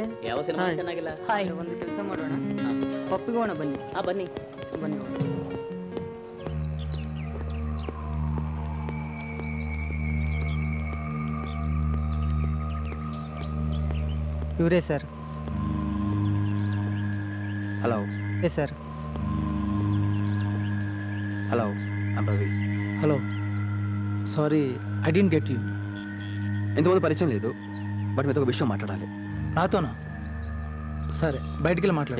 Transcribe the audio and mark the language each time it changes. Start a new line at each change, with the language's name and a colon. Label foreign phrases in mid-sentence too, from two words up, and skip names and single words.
Kannada: ಯಾವ ಸಿನಿಮಾ ಚೆನ್ನಾಗಿಲ್ಲ? ಹಾಯ್, ಒಂದು ಕೆಲಸ ಮಾಡೋಣ, ಪಪ್ಪಿಗೋಣ ಬನ್ನಿ. ಬನ್ನಿ ಬನ್ನಿ. ಇವರೇ ಸರ್.
English: హలో. yes sir. Hello, I'm Ravi. Hello, sorry I don't get you.
Telugu: ఇంతకుముందు పరిచయం లేదు, బట్ మీతో ఒక విషయం మాట్లాడాలి. నాతోనా? సరే, బయటికి వెళ్ళి మాట్లాడా.